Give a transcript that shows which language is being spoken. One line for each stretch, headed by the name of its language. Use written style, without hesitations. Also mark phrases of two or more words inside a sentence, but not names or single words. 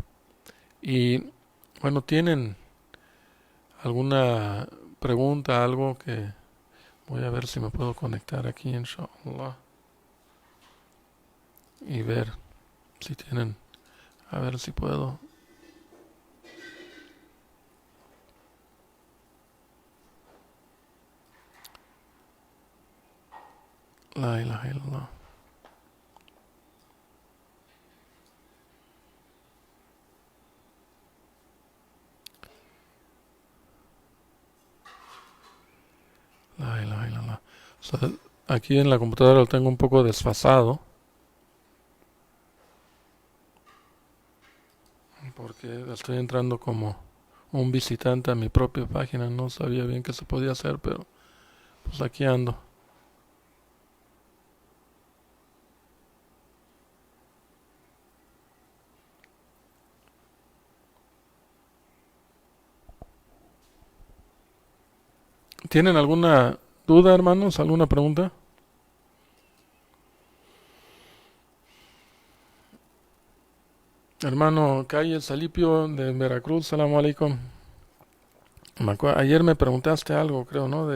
Spanish: Y bueno, ¿tienen alguna pregunta, algo que voy a ver si me puedo conectar aquí, inshallah, y ver si tienen, a ver si puedo.
Arabic: لا إله إلا الله. لا إله إلا الله.
Spanish: O sea, aquí en la computadora lo tengo un poco desfasado porque estoy entrando como un visitante a mi propia página. No sabía bien qué se podía hacer, pero pues aquí ando. ¿Tienen alguna duda, hermanos? ¿Alguna pregunta? Hermano Calle Salipio de Veracruz,
Arabic: سلام عليكم.
Spanish: Ayer me preguntaste algo, creo, ¿no?